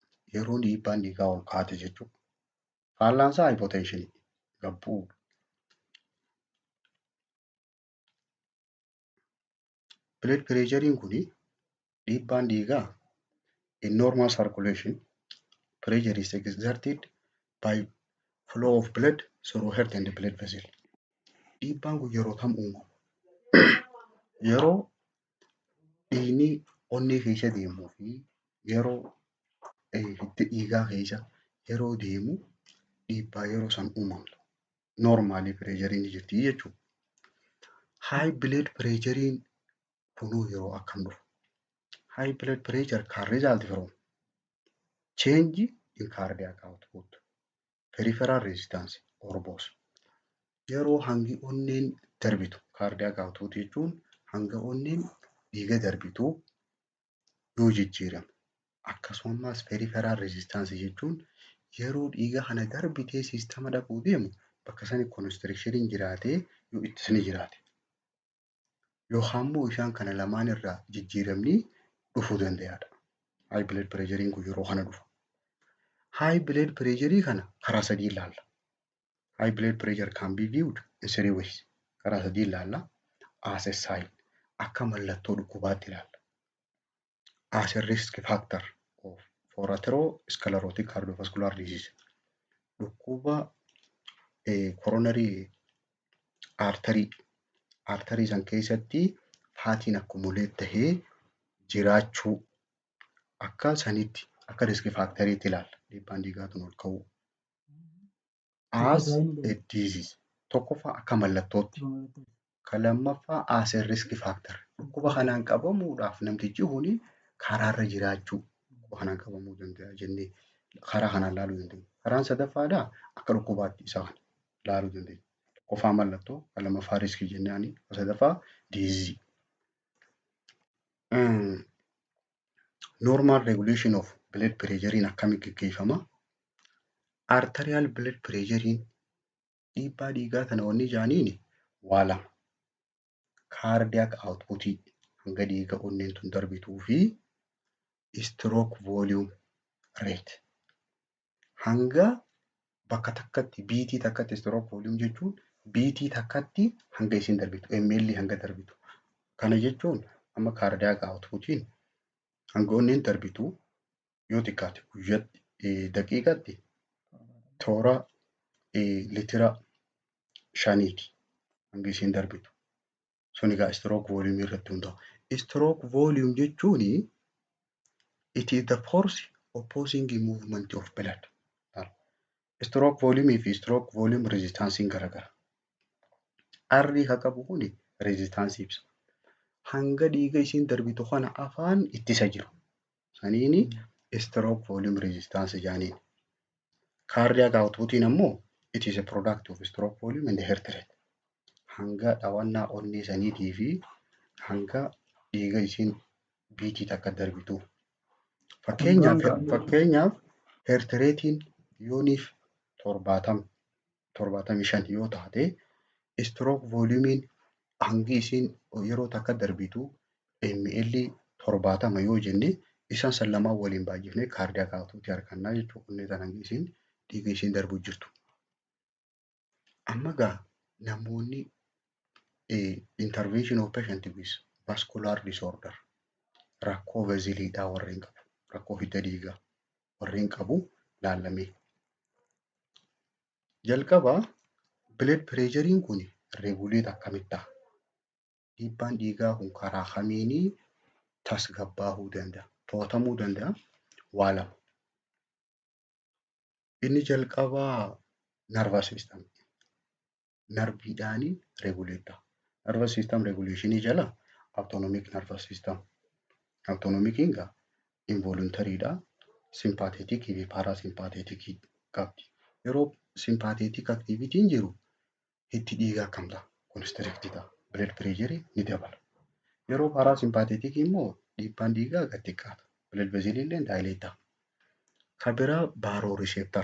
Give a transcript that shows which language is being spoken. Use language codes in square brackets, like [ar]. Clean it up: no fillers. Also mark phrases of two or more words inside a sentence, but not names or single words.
[om] yeroo dhiibbaan dhiigaa ol kaate jechuudha. Faallaan isaa hypotensionii gabbuu. [en] Blood pressure [om] kun dhiibbaan dhiigaa [en] in normal circulation pressure is exerted by flow of blood through heart and blood vessel. [om] Dhiibbaan kun yeroo kam uumama? Yeroo dhiigni onnee keessa deemuu fi yeroo hidda dhiigaa keessa yeroo deemu dhiibbaa yeroo san uumamtu. [en] Normally pressure [om] jirti jechuudha. [en] High blood pressure [om] kunuu yeroo akkam dhufu? [en] High blood pressure can result from change in cardiac output, peripheral resistance or both. [om] Yeroo hangi onneen darbitu [en] cardiac output [om] jechuun hanga onneen dhiiga darbitu yoo jijjiiramu. Akkasumas [en] peripheral resistance [om] jechuun yeroo dhiiga kana darbitee siistama dhaquu deemu bakka sani constriction jiraatee yoo ittisni jiraate. Yookaan immoo isaan kana lamaan irraa jijjiiramni dhufuu danda'aadha. [en] High blood pressure [om] kun yeroo kana dhufu. [en] High blood pressure [om] kana karaa sadii ilaalla. [en] High blood pressure can be viewed in three ways. [om] Karaa sadii ilaalla. [en] As a sign [om] akka mallattoo dhukkubaatti ilaalla. [en] As a risk factor for atherosclerotic cardiovascular disease. [om] Dhukkuba [en] coronary artery [om] san keessatti faatiin accumulate tahee jiraachuu akka sanitti akka [en] risk factoriitti [om] ilaalla. Dhiibbaan dhiigaatiin ol ka'uu. [en] As a disease [om] tokkoffaa akka mallattootti. Kan lammaffaa [en] as a risk factor. [om] Dhukkuba kanaan qabamuudhaaf namtichi kuni karaarra jiraachuu dhukkuba kanaan qabamuu danda'a jennee karaa kanaan ilaaluu dandeenya. Karaan sadaffaadhaa akka dhukkubaatti isaa kana ilaaluu dandeenya. Tokkoffaa mallattoo, kan lammaffaa riskii jennaani, kan sadaffaa diizii. [en] Normal regulation of blood pressure [om] akkamitti gaggeeffama? [en] Arterial blood pressure [om] dhiibbaa dhiigaa kana wanni jaaniin waa lama. [en] Cardiac output [om] hanga dhiiga onneen tun darbituu fi [en] stroke volume rate. [om] Hanga bakka takkatti biitii takkatti [en] stroke volume [om] jechuun biitii takkatti hanga isin darbitu ml hanga darbitu. Kana jechuun amma [en] cardiac outputiin [om] hanga onneen darbitu yoo xiqqaate guyyaatti daqiiqatti toora litira 5 hanga isin darbitu. Sun egaa [en] stroke volume [om] irratti hundaa'u. [en] Stroke volume jechuun it is the force opposing the movement of blood. Stroke volume fi stroke volume resistance garagara. [om] Arri haa qabu kuni resistance ibsa. Hanga dhiiga isin darbitu kana afaan ittisa jiru. Saniini [en] stroke volume resistance [om] jaaniin. [en] Cardiac outputiin ammoo it is a product of stroke volume and heart rate. [om] Hanga dhawannaa onnee saniitii fi hanga dhiiga isin biitii takka darbitu. Fakkeenyaaf [en] heart ratein [om] yooniif 75 yoo taate [en] stroke volumein [om] hangi isin yeroo takka darbitu ml 70 yoo jenne isaan san lamaan waliin baay'ifnee [en] cardiac output [om] argannaa jechuudha. Onnee tan hangi isin dhiiga isin darbuu jirtu. Amma gaa namoonni [en] intervention of patient with vascular disorder [om] rakkoo vaziliidhaa warreen qabu, rakkoo hidda dhiigaa warreen qabu laallamee. Jalqaba [en] blood pressure [om] kun regulate akkamitti ta'a? Dhiibbaan dhiigaa kun karaa kamiinii tasgabbaa'uu danda'a? To'atamuu danda'a? Waa lama. Inni jalqabaa [en] nervous system. [om] Narbiidhaan regulate ta'a. [en] Nervous system regulation jala autonomic nervous system. [om] Autonomic inga involuntary dha. Sympathetic fi parasympathetic qabdi. Yeroo sympathetic activity jiru hiddi dhiigaa akkam ta'a? Constrict ta'a. [en] Blood pressure [om] ni dabala. Yeroo parasympathetic immoo dhiibbaan dhiigaa gad xiqqaata. [en] Blood vessel [om] illee dilate ta'a. Kan biraa baroreceptor.